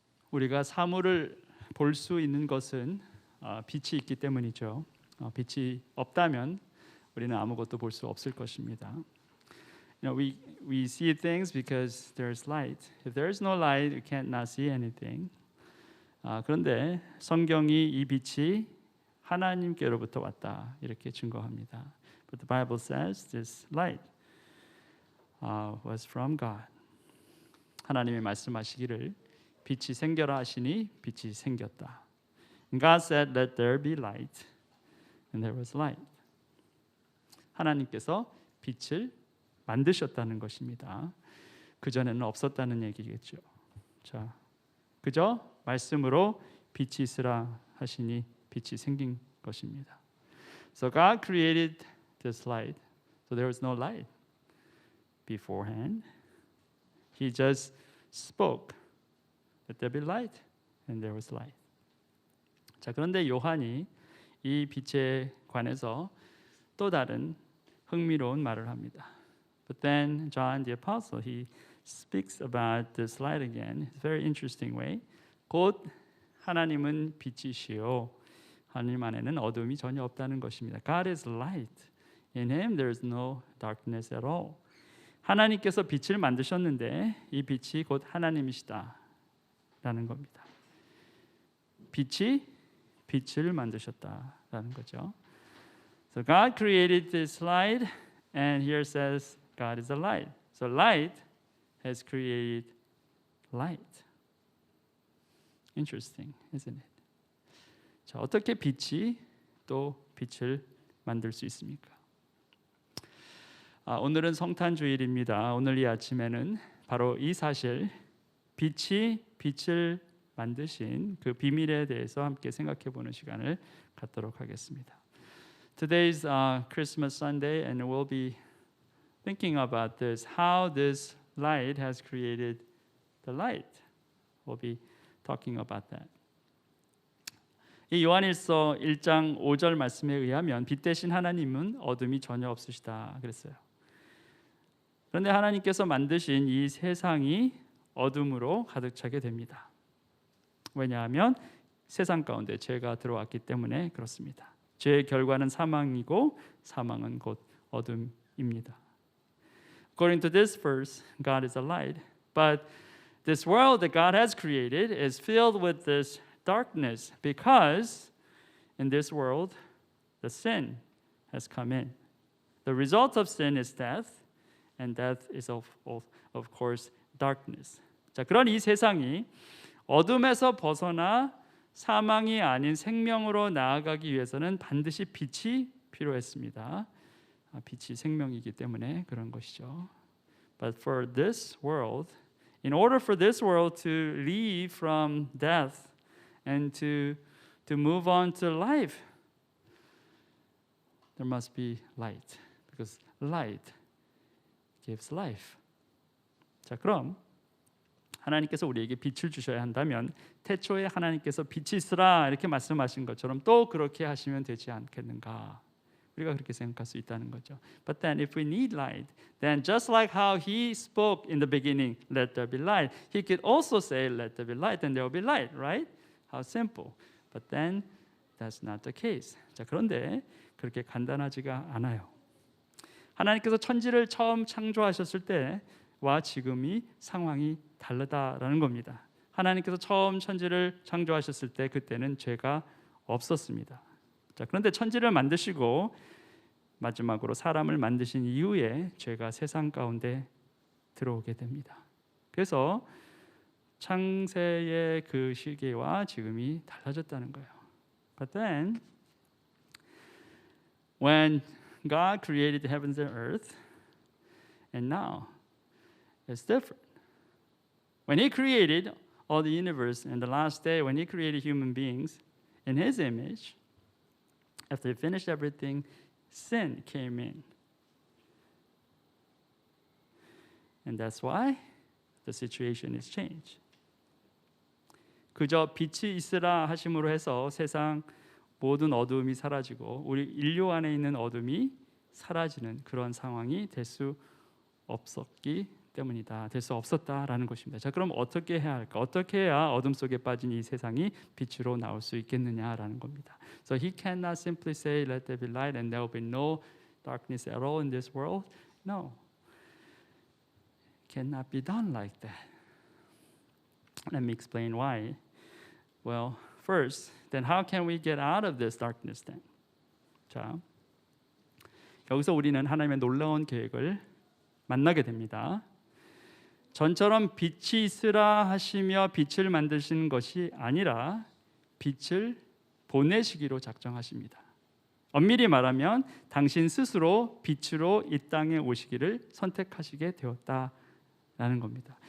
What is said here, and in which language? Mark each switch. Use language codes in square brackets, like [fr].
[ko] 우리가 사물을 볼 수 있는 것은 빛이 있기 때문이죠. 빛이 없다면 우리는 아무것도 볼 수 없을 것입니다. [en] We see things because there's light. If there is no light, we cannot see anything. [ko] 그런데 성경이 이 빛이 하나님께로부터 왔다 이렇게 증거합니다. [en] But the Bible says this light was from God. [ko] 하나님이 말씀하시기를 빛이 생겨라 하시니 빛이 생겼다. [en] And God said, "Let there be light," and there was light. [ko] 하나님께서 빛을 만드셨다는 것입니다. 그 전에는 없었다는 얘기겠죠. 자, 그저 말씀으로 빛이 있으라 하시니 빛이 생긴 것입니다. [en] So God created this light. So there was no light beforehand. He just spoke. Let there be light, and there was light. [ko] 자, 그런데 요한이 이 빛에 관해서 또 다른 흥미로운 말을 합니다. [en] But then John the Apostle, he speaks about this light again. It's a very interesting way. [ko] 곧 하나님은 빛이시요 하나님 안에는 어둠이 전혀 없다는 것입니다. [en] God is light. In him there is no darkness at all. [ko] 하나님께서 빛을 만드셨는데 이 빛이 곧 하나님이시다 라는 겁니다. 빛이 빛을 만드셨다라는 거죠. [en] So God created this light, and here says God is a light. So light has created light. Interesting, isn't it? [ko] 자, 어떻게 빛이 또 빛을 만들 수 있습니까? 오늘은 성탄주일입니다. 오늘 이 아침에는 바로 이 사실, 빛이 빛을 만드신 그 비밀에 대해서 함께 생각해 보는 시간을 갖도록 하겠습니다. [en] Today's Christmas Sunday, and we'll be thinking about this, how this light has created the light. We'll be talking about that. [ko] 이 요한일서 1장 5절 말씀에 의하면 빛 대신 하나님은 어둠이 전혀 없으시다 그랬어요. 그런데 하나님께서 만드신 이 세상이 어둠으로 가득 차게 됩니다. 왜냐하면 세상 가운데 죄가 들어왔기 때문에 그렇습니다. 죄의 결과는 사망이고 사망은 곧 어둠입니다. [en] According to this verse, God is a light, but this world that God has created is filled with this darkness because in this world the sin has come in. The result of sin is death, and death is of course darkness. [ko] 자, 그런 이 세상이 어둠에서 벗어나 사망이 아닌 생명으로 나아가기 위해서는 반드시 빛이 필요했습니다. 빛이 생명이기 때문에 그런 것이죠. [en] But for this world, in order for this world to leave from death and to move on to life, there must be light, because light gives life. [ko] 자, 그럼 하나님께서 우리에게 빛을 주셔야 한다면 태초에 하나님께서 빛이 있으라 이렇게 말씀하신 것처럼 또 그렇게 하시면 되지 않겠는가? 우리가 그렇게 생각할 수 있다는 거죠. [en] But then if we need light, then just like how he spoke in the beginning, let there be light, he could also say let there be light and there will be light, right? How simple. But then that's not the case. [ko] 자, 그런데 그렇게 간단하지가 않아요. 하나님께서 천지를 처음 창조하셨을 때와 지금이 상황이 다르다라는 겁니다. 하나님께서 처음 천지를 창조하셨을 때 그때는 죄가 없었습니다. 자, 그런데 천지를 만드시고 마지막으로 사람을 만드신 이후에 죄가 세상 가운데 들어오게 됩니다. 그래서 창세의 그 시기와 지금이 달라졌다는 거예요. [en] But then when God created the heavens and earth, and now it's different. When he created all the universe in the last day, when he created human beings in his image, after he finished everything, sin came in. And that's why the situation is changed. [ko] 그저 빛이 있으라 하심으로 해서 세상 모든 어두움이 사라지고 우리 인류 안에 있는 어둠이 사라지는 그런 상황이 될 수 없었기 때문이다. 될 수 없었다라는 것입니다. 자, 그럼 어떻게 해야 할까? 어떻게 해야 어둠 속에 빠진 이 세상이 빛으로 나올 수 있겠느냐라는 겁니다. [en] So he cannot simply say, "Let there be light," and there will be no darkness at all in this world. No, it cannot be done like that. Let me explain why. Well, first, then how can we get out of this darkness then? [ko] 자, 여기서 우리는 하나님의 놀라운 계획을 만나게 됩니다. 전처럼 빛이 있으라 하시며 빛을 만드시는 것이 아니라 빛을 보내시기로 작정하십니다. 엄밀히 말하면 당신 스스로 빛으로 이 땅에 오시기를 선택하시게 되었다라는 겁니다.